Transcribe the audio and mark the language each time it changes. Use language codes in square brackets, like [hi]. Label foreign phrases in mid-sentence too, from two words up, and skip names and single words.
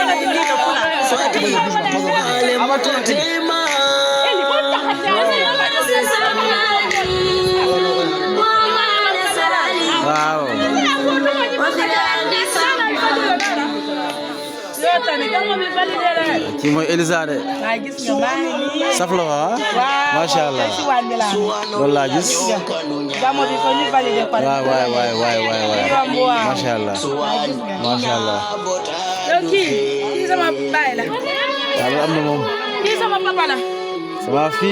[wo] wow ki moy Elizade saflo wa mashallah walla gis waay mashallah ki sama baay la wala am na mom ki sama papa la sama fi